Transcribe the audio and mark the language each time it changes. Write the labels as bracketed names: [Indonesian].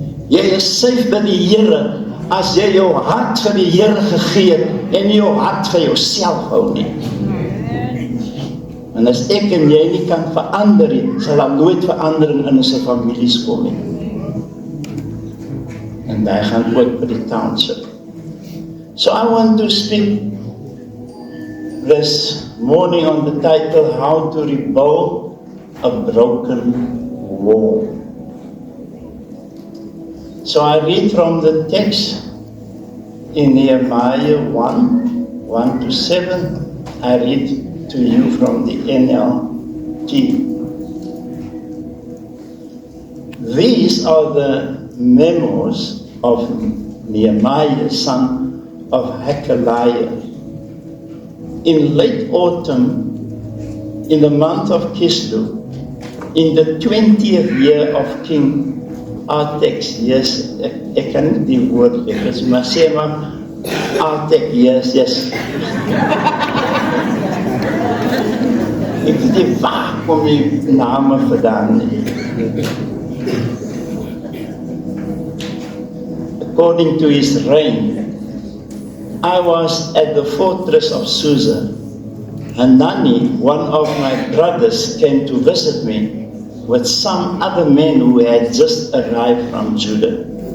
[Afrikaans] Jy is safe by die Here as jy jou hart vir die Here gegee het en nie jou hart vir jouself hou nie. En as ek en jy nie kan verander nie, sal daar nooit verandering in ons families kom nie. En hy gaan ook by die township. [English] So I want to speak this morning on the title, How to Rebuild a Broken Wall. So I read from the text in Nehemiah 1 to 7. I read to you from the NLT. These are the memos of Nehemiah, son of Hakaliah. In late autumn, in the month of Kislev, in the 20th year of King Artax, yes, [Afrikaans] ek kan nie die woord lees, maar sê maar Artax, [English] yes. [Afrikaans] Ek weet nie waar kom die name vandaan nie. [English] According to his reign, I was at the fortress of Susa. Hanani, one of my brothers, came to visit me with some other men who had just arrived from Judah.